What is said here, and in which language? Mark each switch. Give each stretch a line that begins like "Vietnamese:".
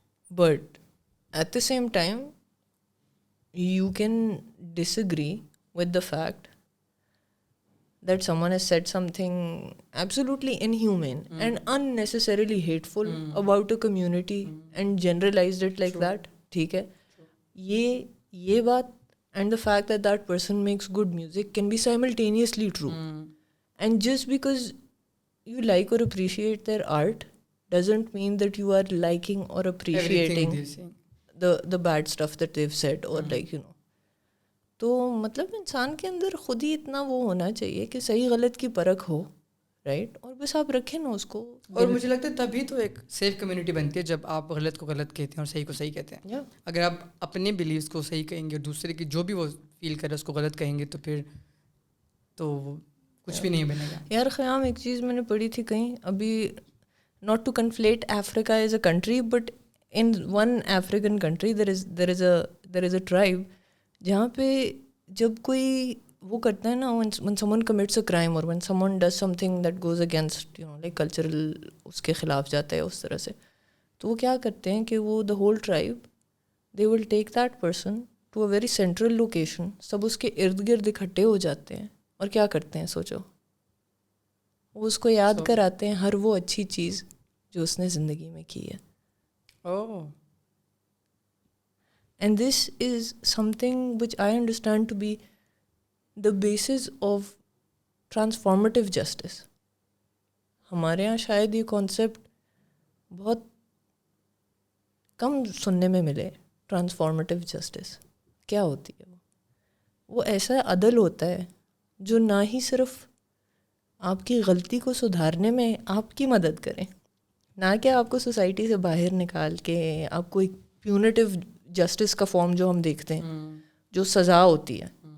Urdu: But at the same time
English: you can disagree with the fact that someone has said something absolutely inhumane and unnecessarily hateful about a community and generalized it like that.
Urdu: ٹھیک ہے, یہ بات
English: and the fact that that person makes good music can be simultaneously true. And just because you like or appreciate their art doesn't mean that you are liking or appreciating the bad stuff that they've said or like you know.
Urdu: تو مطلب انسان کے اندر خود ہی اتنا وہ ہونا چاہیے کہ صحیح غلط کی پرکھ ہو, رائٹ, اور بس آپ رکھیں نا اس کو. اور مجھے لگتا ہے تبھی تو ایک سیف کمیونٹی بنتی ہے جب آپ غلط کو غلط کہتے ہیں اور صحیح کو صحیح کہتے ہیں. اگر آپ اپنے بلیفس کو صحیح کہیں گے اور دوسرے کی جو بھی وہ فیل کرے اس کو غلط کہیں گے تو پھر تو کچھ بھی نہیں بنے گا.
English: یار خیام ایک چیز میں نے پڑھی تھی کہیں ابھی, not to conflate Africa as a country, but in one African country there is a tribe
Urdu: جہاں پہ جب کوئی وہ کرتا ہے نا,
English: when someone commits a crime or when someone does something that goes against you know like cultural
Urdu: اس کے خلاف جاتا ہے اس طرح سے, تو وہ کیا کرتے ہیں کہ وہ
English: the whole tribe they will take that person to a very central location,
Urdu: سب اس کے ارد گرد اکٹھے ہو جاتے ہیں اور کیا کرتے ہیں سوچو, وہ اس کو یاد کراتے ہیں ہر وہ اچھی چیز جو اس نے زندگی میں کی ہے.
English: Oh. And this is something which I understand to be the basis of transformative justice.
Urdu: ہمارے یہاں شاید یہ کانسیپٹ بہت کم سننے میں ملے. ٹرانسفارمیٹیو جسٹس کیا ہوتی ہے؟ وہ ایسا عدل ہوتا ہے جو نہ ہی صرف آپ کی غلطی کو سدھارنے میں آپ کی مدد کریں, نہ کہ آپ کو سوسائٹی سے باہر نکال کے آپ کو ایک پیونیٹیو جسٹس کا فارم جو ہم دیکھتے ہیں جو سزا ہوتی ہے,